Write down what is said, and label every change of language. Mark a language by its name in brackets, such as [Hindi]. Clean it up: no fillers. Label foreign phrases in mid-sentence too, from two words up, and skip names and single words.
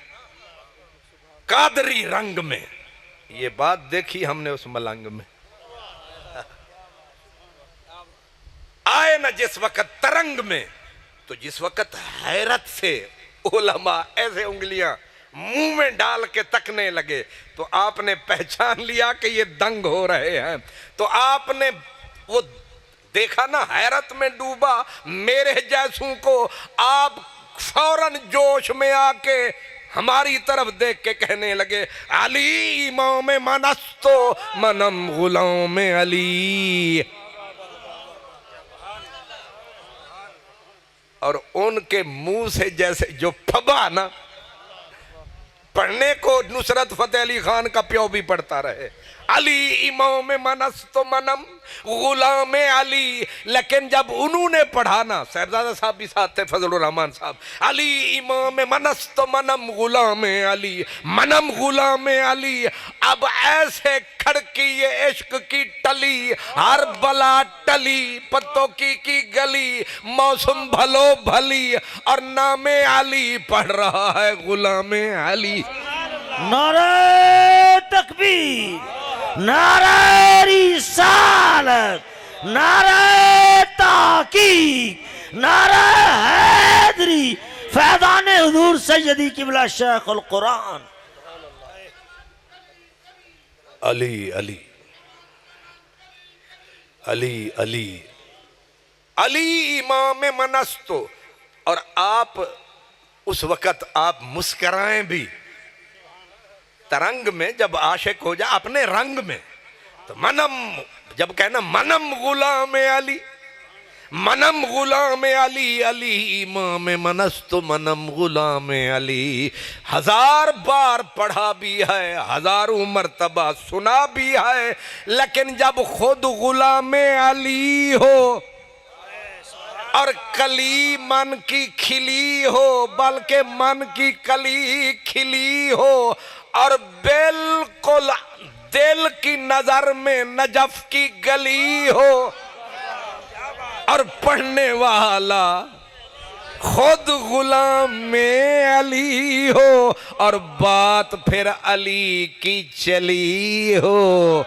[Urdu] قادری رنگ میں، یہ بات دیکھی ہم نے اس ملنگ میں، آئے نا جس وقت ترنگ میں، تو جس وقت حیرت سے علماء ایسے انگلیاں منہ میں ڈال کے تکنے لگے تو آپ نے پہچان لیا کہ یہ دنگ ہو رہے ہیں. تو آپ نے وہ دیکھا نا حیرت میں ڈوبا میرے جیسوں کو. آپ فوراً جوش میں آ کے ہماری طرف دیکھ کے کہنے لگے [Persian] علی امام من است و منم غلام علی. [Urdu] اور ان کے منہ سے جیسے جو پھبا نا، پڑھنے کو نصرت فتح علی خان کا پیو بھی پڑھتا رہے [Persian] علی امام من است و منم غلام علی. [Urdu] لیکن جب انہوں نے پڑھا نا، صاحبزادہ صاحب بھی ساتھ تھے، فضل الرحمان صاحب، [Persian] علی امام من است و منم غلام علی، منم غلام علی. [Urdu] اب ایسے کھڑکی یہ عشق کی ٹلی، ہر بلا ٹلی، پتوں کی گلی، موسم بھلو بھلی، اور نام علی پڑھ رہا ہے غلام علی. نعرہ تکبیر، نعرہ رسالت، نعرہ تحقیق، نعرہ حیدری، فیضان حضور سیدی قبلہ شیخ القرآن. [Persian] علی علی علی علی علی امام من است. [Urdu] اور آپ اس وقت آپ مسکرائیں بھی ترنگ میں، جب عاشق ہو جائے اپنے رنگ میں، تو منم، جب کہنا [Persian] منم غلام علی، منم غلام علی، علی امام من است منم غلام علی. [Urdu] ہزار بار پڑھا بھی ہے، ہزاروں مرتبہ سنا بھی ہے، لیکن جب خود غلام علی ہو اور کلی من کی کھلی ہو، بلکہ من کی کلی کھلی ہو، اور بالکل دل کی نظر میں نجف کی گلی ہو، اور پڑھنے والا خود غلام علی ہو، اور بات پھر علی کی چلی ہو.